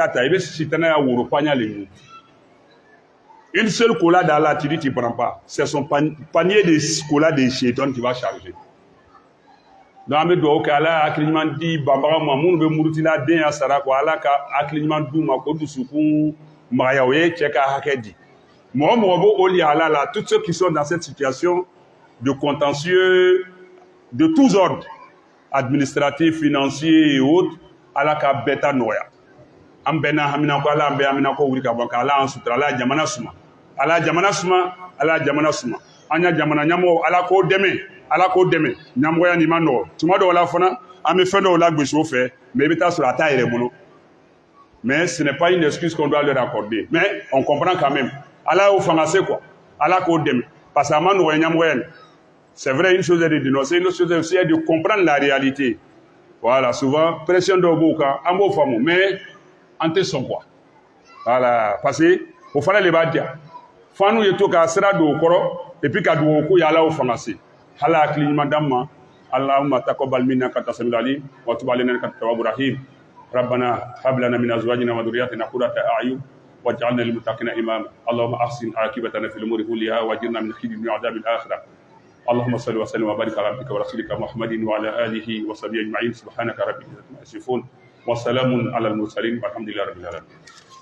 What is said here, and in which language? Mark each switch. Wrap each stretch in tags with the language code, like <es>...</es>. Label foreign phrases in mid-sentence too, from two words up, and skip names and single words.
<bm>t'a ta i bɛ sitanɛ y'a woro paɲa le ɲun</bm> <fr>une seule collade à la tu dis tu prends pas c'est son panier de collade de chétan qui va charger donc</fr> <bm>an bɛ dugawu kɛ Ala y'a hakili ɲuman di banbaga ma minnu bɛ murutila den ya sara ko Ala ka hakili ɲuman d'u ma ko dusukun magaya o ye cɛ ka hakɛ di mɔgɔ mɔgɔ b'o lihala la</bm> <fr>tous ceux qui sont dans cette situation de contentieux de tous ordres administratifs financiers et autres</fr> <bm>Ala ka bɛɛ ta nɔgɔya an bɛɛ n'a hamina ko Ala an bɛɛ hamina ko wuli ka bɔ ka Ala an sutura Ala ye jamana suma Ala ye jamana suma Ala ye jamana suma an ya jamana ɲɛmɔgɔ Ala k'o dɛmɛ ɲɛmɔgɔya nin ma nɔgɔ tuma dɔw la fana an bɛ fɛn dɔw lagosi o fɛ mais i bɛ taa sɔrɔ a t'a yɛrɛ bolo</bm> <fr>mais ce n'est pas une excuse qu'on doit leur accorder mais on comprend quand même</fr> <bm>Ala y'o fanga se quoi Ala k'o dɛmɛ parce</bm> <fr>que</fr> <bm>a ma nɔgɔya ɲɛmɔgɔya nin</bm> <fr>c'est vrai une chose est de dénoncer une autre chose est aussi de comprendre la réalité voilà souvent pression</fr> <bm>dɔw b'o kan an b'o faamu</bm> <fr>mais</fr> <bm>an tɛ sɔn</bm> <fr>quoi voilà parce que</fr> <bm>o fana de b'a diya fo n'u ye to ka sira don o kɔrɔ</bm> <fr>et puis</fr> <bm>ka dugawu k'u ye Ala y'o fanga se Ala hakili ɲuman d'an ma</bm> <ar>اللهم تقبل منا إنك أنت السميع العليم وتب علينا إنك أنت التواب الرحيم ربنا هب لنا من ازواجنا وذرياتنا قرة اعين واجعلنا للمتقين اماما اللهم احسن عاقبتنا في الامور كلها واجرنا من خزي الدنيا وعذاب الاخره اللهم صل وسلم وبارك على عبدك ورسولك محمد وعلى اله وصحبه اجمعين سبحانك رب العزه عما يصفون وسلام على المرسلين والحمد لله رب العالمين</ar>